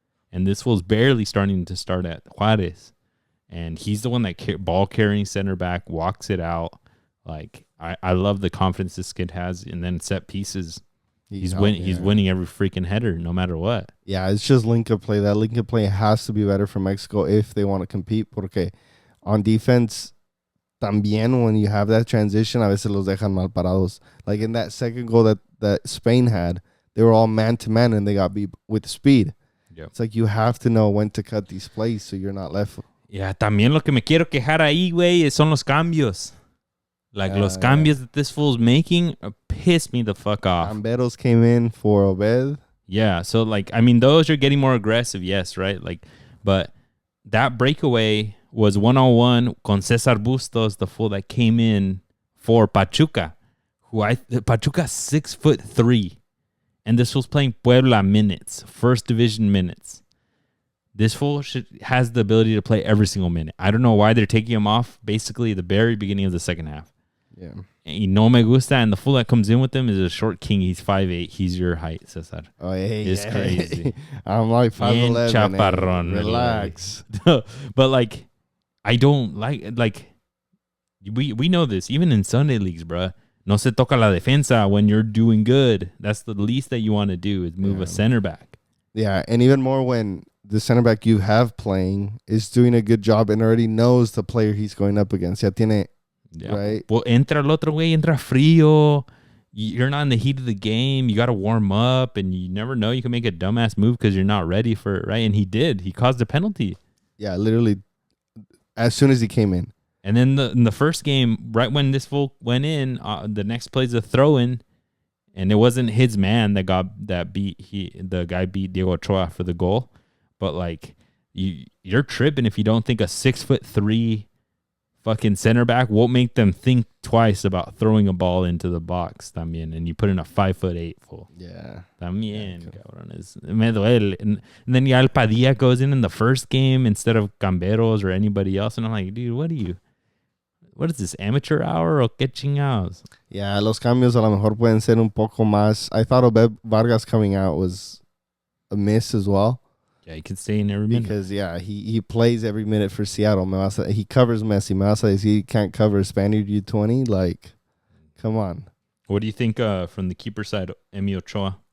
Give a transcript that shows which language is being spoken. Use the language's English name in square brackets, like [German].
[English] And this fool's barely starting to start at Juarez. And he's the one that ball-carrying center back, walks it out. Like, I love the confidence this kid has. And then set pieces, he's winning every freaking header, no matter what. Yeah, it's just link-up play. That link-up play has to be better for Mexico if they want to compete. [Spanish] Porque [English] on defense, [Spanish] también [English] when you have that transition, [Spanish] a veces los dejan mal parados. [English] Like in that second goal that Spain had, they were all man-to-man and they got beat with speed. Yep. It's like you have to know when to cut these plays so you're not left. [Spanish] Yeah, también lo que me quiero quejar ahí, güey, son los cambios. [English] Like, [Spanish] los cambios [English] that this fool's making piss me the fuck off. Camberos came in for Obed. Yeah, so, like, I mean, those are getting more aggressive, yes, right? Like, but that breakaway was 1-on-1 [Spanish] con [English] Cesar Bustos, the fool that came in for Pachuca, Pachuca's 6'3", and this fool's playing Puebla minutes, first division minutes. This fool has the ability to play every single minute. I don't know why they're taking him off basically the very beginning of the second half. Yeah. [Spanish] Y no me gusta, [English] and the fool that comes in with him is a short king. He's 5'8". He's your height, Cesar. Oh, hey, it's crazy. I'm like 5'11". [Spanish] Chaparrón. [English] Relax. But, like, I don't like we know this. Even in Sunday leagues, bruh. [Spanish] No se toca la defensa [English] when you're doing good. That's the least that you want to do is move a center back. Yeah, and even more when the center back you have playing is doing a good job and already knows the player he's going up against. [Spanish] Ya tiene, [English] right? Well, [Spanish] entra el otro güey, entra frío. [English] You're not in the heat of the game. You got to warm up, and you never know. You can make a dumbass move because you're not ready for it, right? And he did. He caused a penalty. Yeah, literally as soon as he came in. And then in the first game, right when this fool went in, the next play's a throw-in, and it wasn't his man the guy beat Diego Ochoa for the goal. But, like, you're tripping if you don't think a 6'3" fucking center back won't make them think twice about throwing a ball into the box [Spanish] también. [English] And you put in a 5'8" fool. Yeah. [Spanish] También, cabrones. Me duele. [English] And then [Spanish] ya [English] el Padilla goes in the first game instead of Camberos or anybody else. And I'm like, dude, what is this, amateur hour or [Spanish] qué chingados? Yeah, los cambios a lo mejor pueden ser un poco más. [English] I thought Obed Vargas coming out was a miss as well. Yeah, he can stay in every minute. Because, he plays every minute for Seattle. He covers Messi. [Spanish] Me vas a decir [English] he can't cover a Spaniard U20. Like, come on. What do you think from the keeper side, Emi Ochoa?